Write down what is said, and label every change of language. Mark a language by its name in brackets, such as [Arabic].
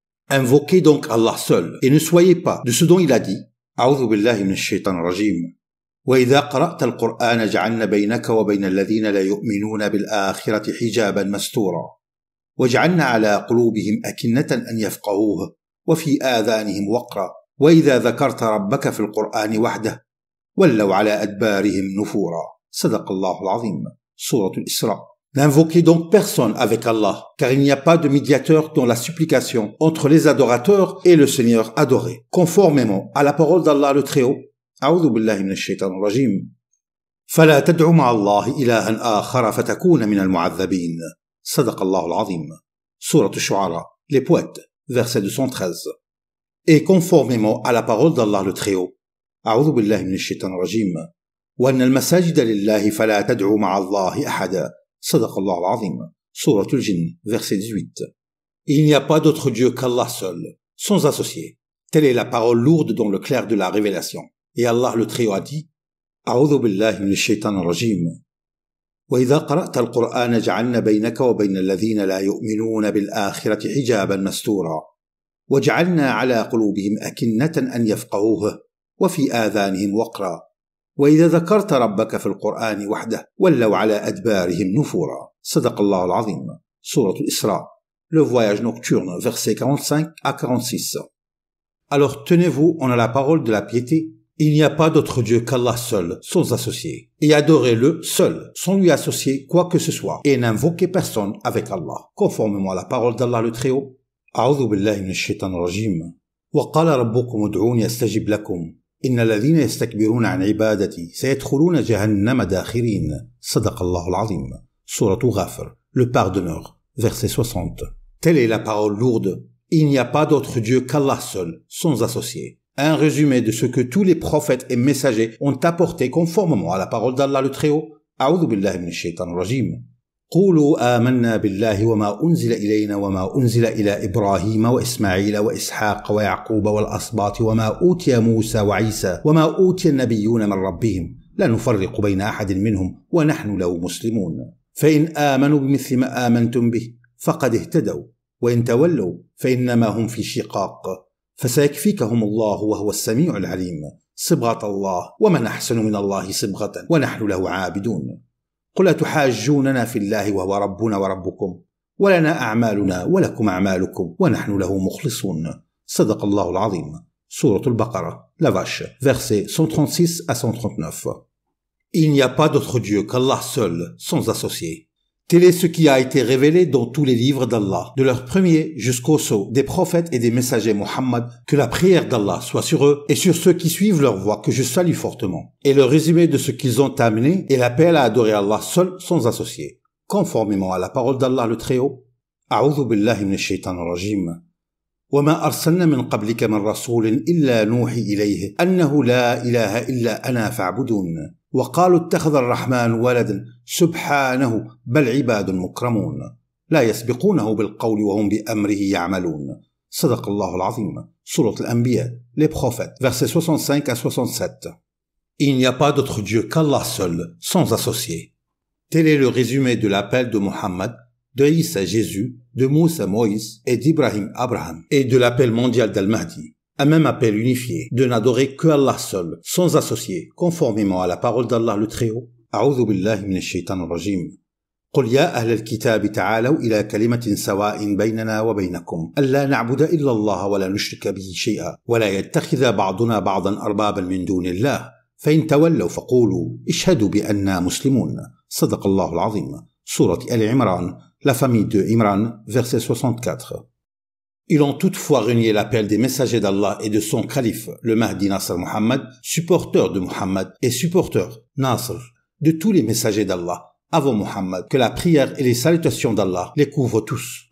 [French] Invoquez donc Allah seul et ne soyez pas de ce dont il a dit [Arabic] أعوذ بالله من الشيطان الرجيم وإذا قرأت القرآن جعلنا بينك وبين الذين لا يؤمنون بالآخرة حجابا مستورا وجعلنا على قلوبهم أكنة أن يفقهوه وفي آذانهم وقرا وإذا ذكرت ربك في القرآن وحده ولوا على أدبارهم نفورا صدق الله العظيم. [French] Sourate Al-Isra. N'invoquez donc personne avec Allah, car il n'y a pas de médiateur dans la supplication entre les adorateurs et le Seigneur adoré, conformément à la parole d'Allah le Très-Haut. [Arabic] أعوذ بالله من الشيطان الرجيم فلا تدع مع الله إلها آخر فتكون من المعذبين صدق الله العظيم. [French] Sourate Al-Shu'ara, les poètes, verset 213. Et conformément à la parole d'Allah le Très-Haut, [Arabic] أعوذ بالله من الشيطان الرجيم وأن المساجد لله فلا تدعوا مع الله أحدا صدق الله العظيم. [French] Sourate Al-Jinn, verset 18. Il n'y a pas d'autre Dieu qu'Allah seul, sans associé. Telle est la parole lourde dans le clair de la révélation. Et Allah le Très-Haut a dit [Arabic] أعوذ بالله من الشيطان الرجيم وإذا قرأت القرآن جعلنا بينك وبين الذين لا يؤمنون بالآخرة حجابا مستورا وجعلنا على قلوبهم أكنة أن يفقهوه وفي آذانهم وقرا وإذا ذكرت ربك في القرآن وحده ولوا على أدبارهم نفورا صدق الله العظيم. [French] Sourate Al-Isra, le voyage nocturne, versets 45 à 46. Alors tenez-vous, on a la parole de la piété. Il n'y a pas d'autre Dieu qu'Allah seul, sans associé. Et adorez-le seul, sans lui associer quoi que ce soit. Et n'invoquez personne avec Allah, conformément à la parole d'Allah le Très-Haut. [Arabic] أعوذ بالله من الشيطان الرجيم وقال ربكم ادعوني أستجب لكم إن الذين يستكبرون عن عبادتي سيدخلون جهنم داخرين صدق الله العظيم. [French] Sourate Ghafir, le pardonneur, verset 60. Telle est la parole lourde. Il n'y a pas d'autre Dieu qu'Allah seul, sans associé. Un résumé de ce que tous les prophètes et messagers ont apporté conformément à la parole d'Allah le Très-Haut. [Arabic] أعوذ بالله من الشيطان الرجيم قولوا آمنا بالله وما أنزل إلينا وما أنزل إلى إبراهيم وإسماعيل وإسحاق ويعقوب والأسباط وما أوتي موسى وعيسى وما أوتي النبيون من ربهم لا نفرق بين أحد منهم ونحن له مسلمون فإن آمنوا بمثل ما آمنتم به فقد اهتدوا وإن تولوا فإنما هم في شقاق فسيكفيكهم الله وهو السميع العليم صبغة الله ومن أحسن من الله صبغة ونحن له عابدون قل أتحاجوننا في الله وهو ربنا وربكم ولنا أعمالنا ولكم أعمالكم ونحن له مخلصون صدق الله العظيم. [French] Sourate al-Baqarah, la vache, versets 136 à 139. Il n'y a pas d'autre Dieu qu'Allah seul, sans associé. Tel est ce qui a été révélé dans tous les livres d'Allah, de leur premier jusqu'au sceau des prophètes et des messagers Muhammad, que la prière d'Allah soit sur eux et sur ceux qui suivent leur voie que je salue fortement. Et le résumé de ce qu'ils ont amené est l'appel à adorer Allah seul, sans associé. Conformément à la parole d'Allah le Très-Haut, [Arabic] A'udhu billahi minash shaitanir rajim. وما أرسلنا من قبلك من رسول إلا نوحي إليه أنه لا إله إلا أنا فاعبدون وقالوا اتخذ الرحمن ولدا سبحانه بل عباد مكرمون لا يسبقونه بالقول وهم بأمره يعملون صدق الله العظيم. [French] Sourate al-Anbiya, les prophètes, versets 65 à 67. Il n'y a pas d'autre Dieu qu'Allah seul, sans associé. Tel est le résumé de l'appel de Muhammad, de Isa Jésus, de Moussa Moïse et d'Ibrahim Abraham, et de l'appel mondial d'Al-Mahdi. Un même appel unifié de n'adorer que Allah seul, sans associé, conformément à la parole d'Allah le Très-Haut. [Arabic] A'udhu billahi minash shaitanir rajim. قل يا أهل الكتاب تعالوا إلى كلمة سواء بيننا وبينكم ألا نعبد إلا الله ولا نشرك به شيئا ولا يتخذ بعضنا بعضا أربابا من دون الله فإن تولوا فقولوا اشهدوا بأننا مسلمون صدق الله العظيم. [French] Sourate Al-Imran, la famille de Imran, verset 64. Ils ont toutefois renié l'appel des messagers d'Allah et de son calife, le Mahdi Nasr Muhammad, supporteur de Muhammad et supporteur, Nasr, de tous les messagers d'Allah, avant Muhammad, que la prière et les salutations d'Allah les couvrent tous.